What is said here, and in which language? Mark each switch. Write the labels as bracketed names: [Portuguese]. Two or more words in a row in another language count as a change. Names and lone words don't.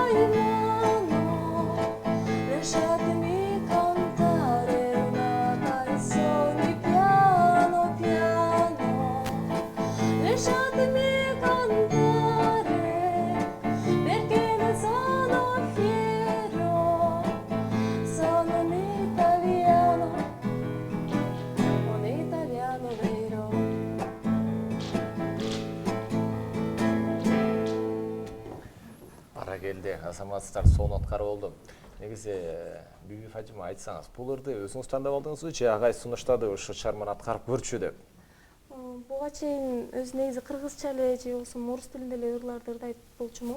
[Italian] in mano, lasciatemi cantare una canzone piano piano, lasciatemi cantare perché ne sono fiero, sono un italiano vero. [Kyrgyz] Баракелде, азаматсыздар сонун аткарып болду. Негизи Бүбү Фатима айтсаңыз, бул ырды өзүңүз тандап алдыңызбы же агай сунуштады ушу чыгарманы аткарып көрчү деп? Буга чейин өзү негизи кыргызча эле же болбосо орус тилинде эле ырларды ырдайт болчумун.